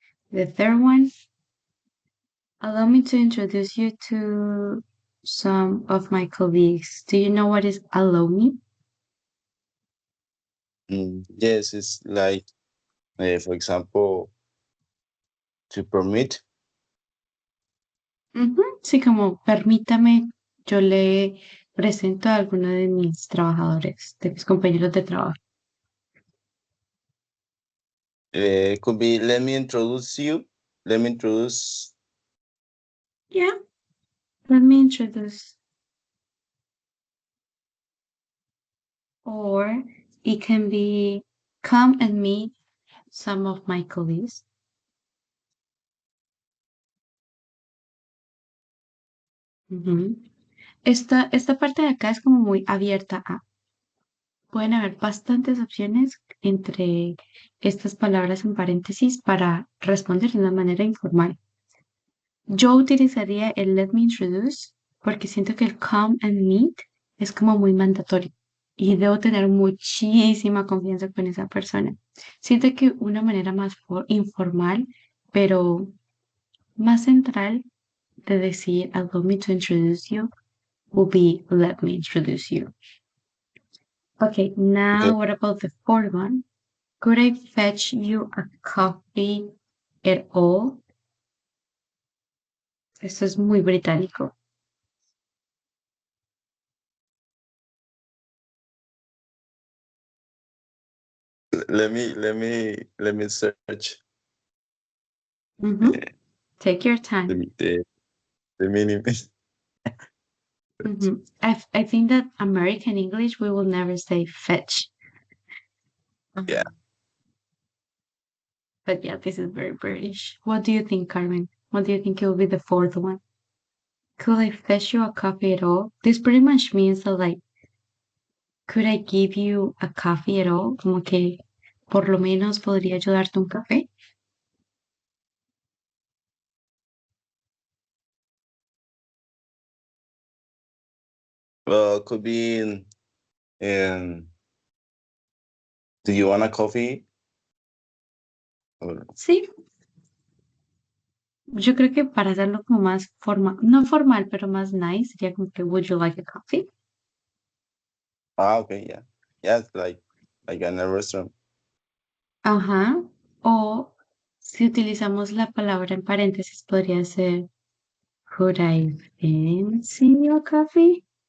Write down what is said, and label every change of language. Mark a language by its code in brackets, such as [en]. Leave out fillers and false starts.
[en] The third one, allow me to introduce you to some of my colleagues. Do you know what is allow me? Yes, it's like, for example, to permit. [es] Sí, como permítame, yo le presento a alguno de mis trabajadores, de mis compañeros de trabajo. [en] It could be let me introduce you. Let me introduce. Yeah, let me introduce. Or it can be come and meet some of my colleagues. Ujú. [es] Esta parte de acá es como muy abierta a. Pueden haber bastantes opciones entre estas palabras en paréntesis para responder de una manera informal. Yo utilizaría el [en] let me introduce [es] porque siento que el [en] come and meet [es] es como muy mandatorio. y debo tener muchísima confianza con esa persona. Siento que una manera más informal, pero más central de decir [en] allow me to introduce you [es] will be let me introduce you. [en] Okay, now Okay. what about the fourth one? Could I fetch you a coffee at all? [es] Esto es muy británico. [en] Let me search Mhm. Take your time. the meaning. I think that American English, we will never say fetch. Yeah. But yeah, this is very British. What do you think, Carmen? What do you think will be the fourth one? Could I fetch you a coffee at all? This pretty much means that, like, could I give you a coffee at all? [es] Como que por lo menos podría ayudarte un café. [en] Well, could be in do you want a coffee? Or, [es] Sí, yo creo que para hacerlo como más formal, no formal, pero más nice, sería como que [en] would you like a coffee? okay, yeah. Yeah, it's like in a restaurant. [es] Ajá. O si utilizamos la palabra en paréntesis, podría ser [en] could I fancy your coffee?